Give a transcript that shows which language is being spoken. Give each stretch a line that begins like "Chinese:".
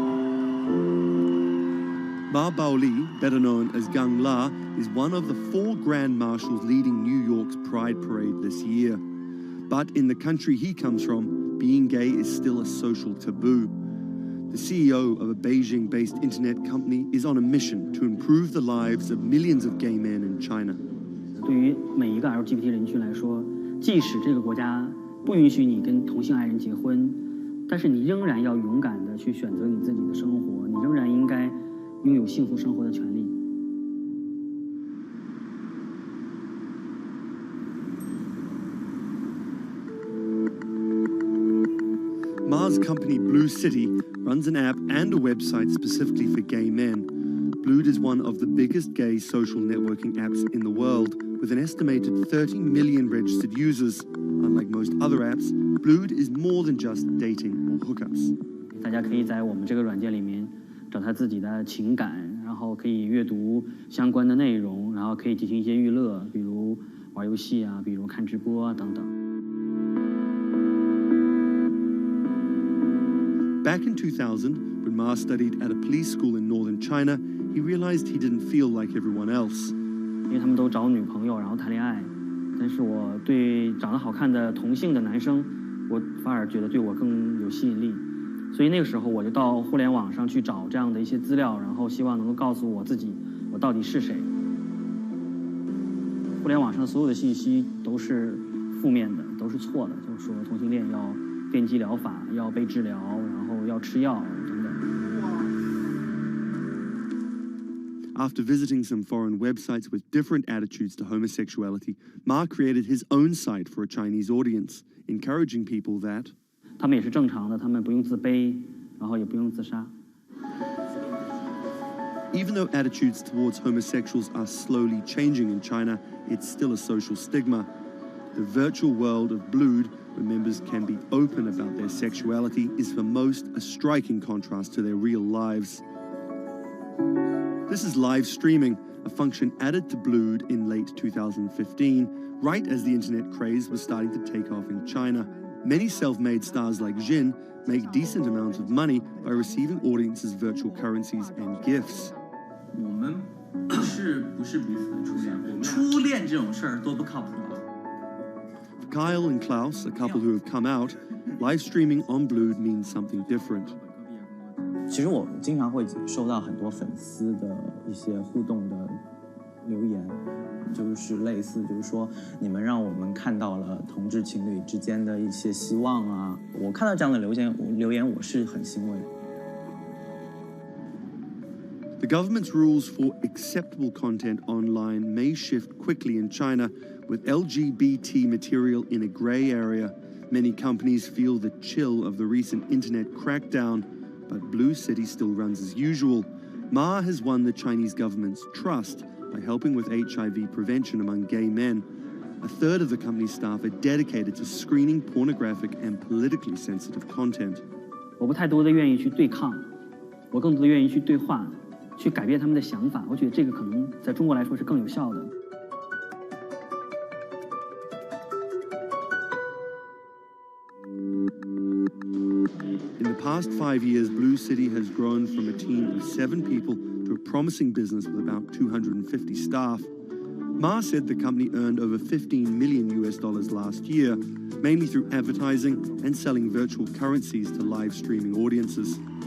English: Ma Baoli, better known as Gang La, is one of the 4 grand marshals leading New York's Pride Parade this year. But in the country he comes from, being gay is still a social taboo. The CEO of a Beijing-based internet company is on a mission to improve the lives of millions of gay men in China.
Chinese: 对于每一个 LGBT 人群来说，即使这个国家不允许你跟同性爱人结婚，但是你仍然要勇敢地去选择你自己的生活，你仍然应该拥有幸福生活的权利。
English: Ma's company Blue City runs an app and a website specifically for gay men. Blued is one of the biggest gay social networking apps in the world, with an estimated 30 million registered users. Unlike most other apps, Blued is more than just dating or hookups.
Chinese: 大家可以在我们这个软件里面找他自己的情感，然后可以阅读相关的内容，然后可以进行一些娱乐，比如玩游戏啊，比如看直播啊等等。
English: Back in 2000, when Ma studied at a police school in northern China, he realized he didn't feel like everyone else.
Chinese: 因为他们都找女朋友，然后谈恋爱，但是我对长得好看的同性的男生，我反而觉得对我更有吸引力。所以那个时候我就到互联网上去找这样的一些资料，然后希望能够告诉我自己我到底是谁。互联网上所有的信息都是负面的，都是错的，就是说同性恋要电击疗法，要被治疗，然后要吃药等等。
English: After visiting some foreign websites with different attitudes to homosexuality, Ma created his own site for a Chinese audience, encouraging people that
Chinese: 他们也是正常的，他们不用自卑，然后也不用自杀。
English: Even though attitudes towards homosexuals are slowly changing in China, it's still a social stigma. The virtual world of Blued, where members can be open about their sexuality, is for most a striking contrast to their real lives. This is live streaming, a function added to Blued in late 2015, right as the internet craze was starting to take off in China. Many self-made stars like Jin make decent amounts of money by receiving audiences' virtual currencies and gifts.
Chinese: 我们不是彼此的初恋，初恋这种事儿多不靠谱啊。
English: For Kyle and Klaus, a couple who have come out, live streaming on Blued means something different.
Chinese: 其实我经常会收到很多粉丝的一些互动的留言，就是类似就是说你们让我们看到了同志情侣之间的一些希望啊，我看到这样的留言我是很欣慰。
English: The government's rules for acceptable content online may shift quickly in China, with LGBT material in a grey area. Many companies feel the chill of the recent internet crackdown, but Blue City still runs as usual. Ma has won the Chinese government's trust by helping with HIV prevention among gay men. A third of the company's staff are dedicated to screening pornographic and politically sensitive content.
Chinese: 我不太多的愿意去对抗，我更多的愿意去对话，去改变他们的想法。我觉得这个可能在中国来说是更有效的。
English: In the past 5 years, Blue City has grown from a team of 7 people to a promising business with about 250 staff. Ma said the company earned over $15 million last year, mainly through advertising and selling virtual currencies to live streaming audiences.